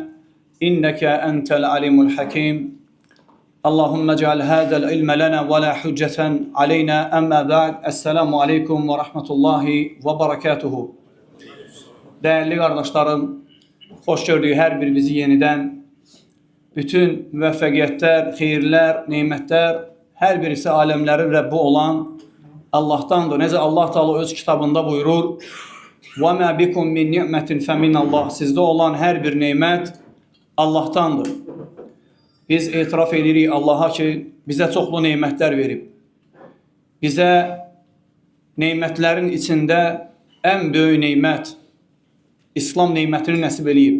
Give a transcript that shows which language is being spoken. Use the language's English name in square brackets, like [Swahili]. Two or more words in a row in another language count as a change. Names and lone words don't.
[Arabic] إنك أنت العليم الحكيم. اللهم اجعل هذا العلم لنا ولا حجة علينا أما بعد. السلام عليكم ورحمة الله وبركاته. [Turkish] Değerli kardeşlerim, hoş gördük her birimizi yeniden. [Azerbaijani] Bütün müvəffəqiyyətlər, xeyirlər, nemətlər, hər birisi aləmlərin Rəbbi olan Allah'tandır. Necə Allah Teala öz kitabında buyurur: [Arabic] وَمَا بِكُمْ مِنْ نِعْمَةٍ فَمِنَ اللّٰهِ [Azerbaijani] Sizdə olan hər bir nemət Allah'tandır. Biz etiraf edirik Allah'a ki, bizə çoxlu nemətlər verib. Bizə nemətlərin içində ən böyük nemət İslam nemətini nəsib eləyib.